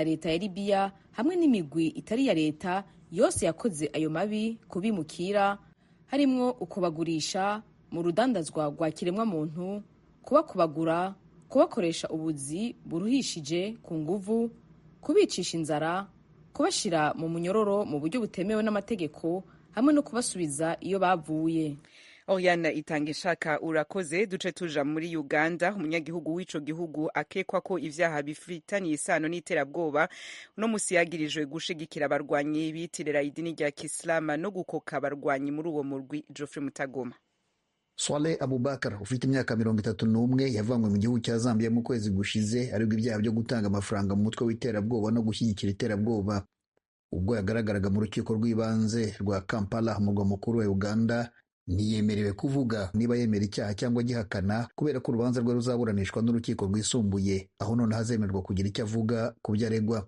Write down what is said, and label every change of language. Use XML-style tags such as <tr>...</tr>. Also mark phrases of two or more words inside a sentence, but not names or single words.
<rn>leta ya Libya hamwe n'imigwi itari ya leta yose yakoze ayo mabi kubimukira, harimwo ukubagurisha mu rudandazwa rwa kiremwa muntu, kubakubagura, kubakoresha ubuzi buruhishije ku nguvu, kubicisha inzara, kubashira mu munyororo mu buryo butemewe n'amategeko hamwe no kubasubiza iyo bavuye. Oriane Itangishaka urakoze. Duce tuja muri Uganda. Umunyagihugu w'ico gihugu akekwa ko ivyaha bifitaniye isano n'iterabwoba no musi yagirijwe gushigikira abarwanyi bitirira idini rya Kiislamu no gukoka abarwanyi muri uwo murwi. Geoffrey Mutagoma.</rn> <rw>Swale Abubakar ufite imyaka 31 yavanywe mu gihugu cya Zambia mu kwezi gushize ariko ibyaha byo gutanga amafaranga mu mutwe w'iterabwoba no gushyigikira iterabwoba. Ubwo yagaragaraga mu rukiko rw'ibanze rwa Kampala mu murwa mukuru wa Uganda, ntiyemerewe kuvuga niba yemera icyaha cyangwa gihakana kubera ko urubanza rwe ruzaburanishwa n'urukiko rwisumbuye, aho none hazemerwa kugira icyo avuga ku byo aregwa.</rw>